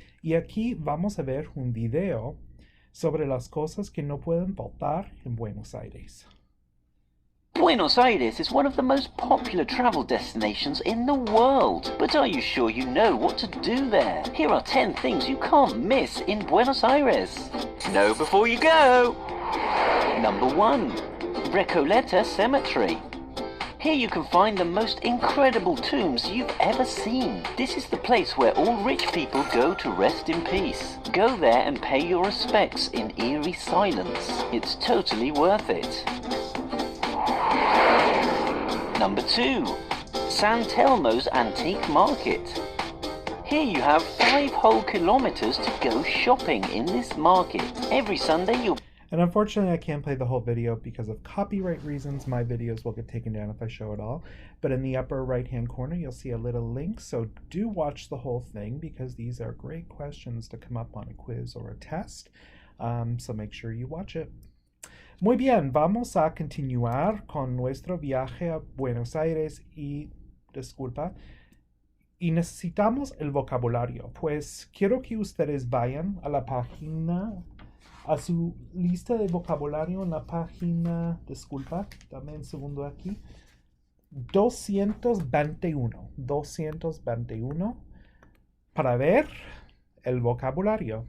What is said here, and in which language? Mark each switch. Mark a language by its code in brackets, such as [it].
[es] Y aquí vamos a ver un video sobre las cosas que no pueden faltar en Buenos Aires. [en] Buenos Aires is one of the most popular travel destinations in the world. But are you sure you know what to do there? Here are 10 things you can't miss in Buenos Aires. Know before you go! Number 1. Recoleta Cemetery. Here you can find the most incredible tombs you've ever seen. This is the place where all rich people go to rest in peace. Go there and pay your respects in eerie silence. It's totally worth it. Number 2. San Telmo's Antique Market. Here you have 5 whole kilometers to go shopping in this market. Every Sunday you'll... And unfortunately, I can't play the whole video because of copyright reasons. My videos will get taken down if I show it all. But in the upper right-hand corner, you'll see a little link. So do watch the whole thing because these are great questions to come up on a quiz or a test. So make sure you watch it. [es] Muy bien, vamos a continuar con nuestro viaje a Buenos Aires y necesitamos el vocabulario. Pues quiero que ustedes vayan a la página, a su lista de vocabulario en la página, dame un segundo aquí, 221, para ver el vocabulario.